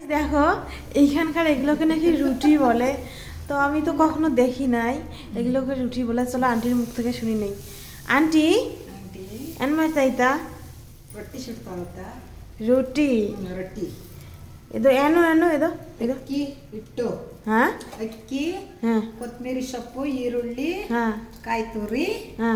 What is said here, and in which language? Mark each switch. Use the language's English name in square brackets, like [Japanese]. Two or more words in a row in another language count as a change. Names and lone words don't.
[Bangla] দেখো এইখানকার এগুলোকে নাকি রুটি বলে, তো আমি তো কখনো দেখি নাই এগুলোকে রুটি বলে। চলো আন্টির মুখ থেকে শুনি নেই। [Kannada] ಆಂಟಿ ಏನು ಮಾಡ್ತಾ ಇದ್ದ? ರೊಟ್ಟಿ ಸುಡ್ತಾ ಹೋಗ್ತಾ ರೊಟ್ಟಿ. ರೊಟ್ಟಿ ಇದು ಏನು ಏನು ಇದು ಇದು ಅಕ್ಕಿ ಹಿಟ್ಟು, ಹಾಂ ಅಕ್ಕಿ, ಹಾಂ ಕೊತ್ತಂಬರಿ ಸೊಪ್ಪು, ಈರುಳ್ಳಿ, ಹಾಂ ಕಾಯಿ ತುರಿ ಹಾಂ